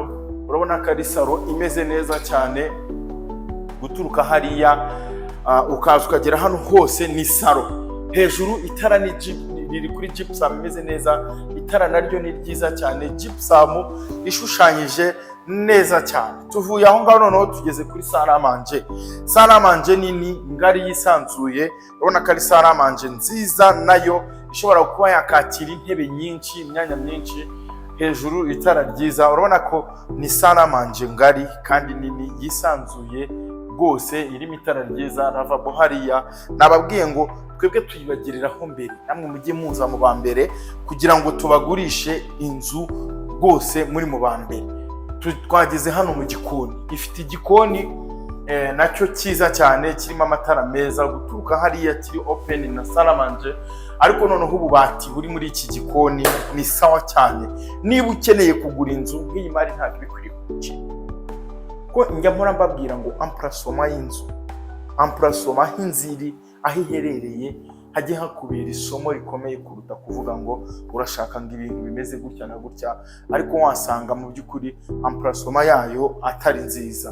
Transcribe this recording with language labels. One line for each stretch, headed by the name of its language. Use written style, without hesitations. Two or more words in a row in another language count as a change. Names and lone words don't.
Kinyarwanda: Urabona ko ari salo imeze neza cyane, guturuka hariya ukaza ukagera hano hose ni salo. Hejuru itara ni riri kuri gypsum imeze neza, itara naryo ni ryiza cyane, gypsum ishushanyije neza cyane. Tuvuye aho ngaho noneho tugeze kuri
French: salle à manger. Salle à manger
Kinyarwanda: nini ngari yisanzuye, urabona ko ari
French: salle à manger
Kinyarwanda: nziza, nayo ishobora kuba yakakira intebe nyinshi, imyanya myinshi. Hejuru itara ryiza, urabona ko ni
French: salle à manger
Kinyarwanda: ngari kandi nini yisanzuye rwose, irimo itara ryiza, lavabo hariya. Nababwiye ngo twebwe tuyibagiriraho mbere, namwe mujye muza mu ba mbere kugira ngo tubagurishe inzu rwose muri mu ba mbere. Twageze hano mu gikoni, ifite igikoni nacyo cyiza cyane, kirimo amatara meza, guturuka hariya kiri open na
French: salle à manger.
Kinyarwanda: Ariko noneho ububati buri muri iki gikoni ni sawa cyane. Niba ukeneye kugura inzu nk'iyi mari ntabwo bikwiriye kugucika, ko njya mpora mbabwira ngo emplacement y'inzu, emplacement h'inziri aho iherereye hajye hakubera isomo rikomeye kuruta kuvuga ngo urashaka ngo ibintu bimeze gutya na gutya ariko wasanga mu by'ukuri emplacement yayo atari nziza.